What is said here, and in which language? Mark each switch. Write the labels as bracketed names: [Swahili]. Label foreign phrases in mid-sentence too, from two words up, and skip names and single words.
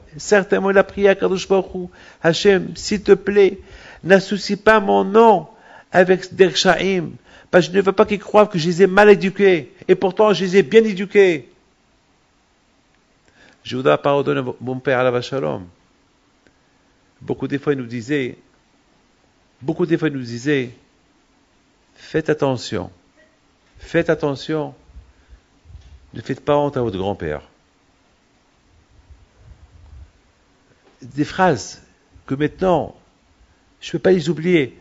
[French] Certainement il a prié à Kadosh Baruch Hu. Hachem, s'il te plaît, n'associe pas mon nom avec des Kshaim. Parce que je ne veux pas qu'ils croient que je les ai mal éduqués. Et pourtant, je les ai bien éduqués. Je voudrais pardonner mon père [Hebrew] עליו השלום. [French] Beaucoup des fois, il nous disait, faites attention. Ne faites pas honte à votre grand-père. Des phrases que maintenant, je ne peux pas les oublier.